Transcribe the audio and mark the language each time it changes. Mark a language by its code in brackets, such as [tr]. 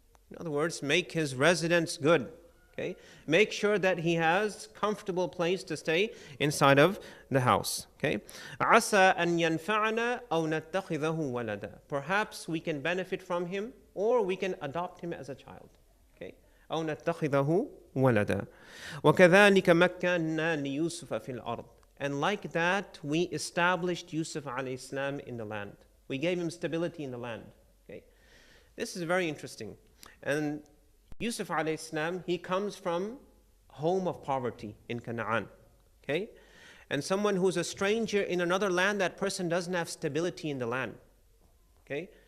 [en] In other words, make his residence good. Okay, make sure that he has comfortable place to stay inside of the house. [ar] Okay, "Asa an yanfa'ana aw nattakhidhahu walada." [en] Perhaps we can benefit from him, or we can adopt him as a child. [ar] Okay, أو نتخذه ولدا وكذلك مكنا ليوسف في الأرض. [en] And like that, we established Yusuf alayhi salam in the land. We gave him stability in the land. Okay, this is very interesting. And Yusuf alayhi salam, he comes from home of poverty in Canaan. Okay, and someone who's a stranger in another land, that person doesn't have stability in the land. Okay.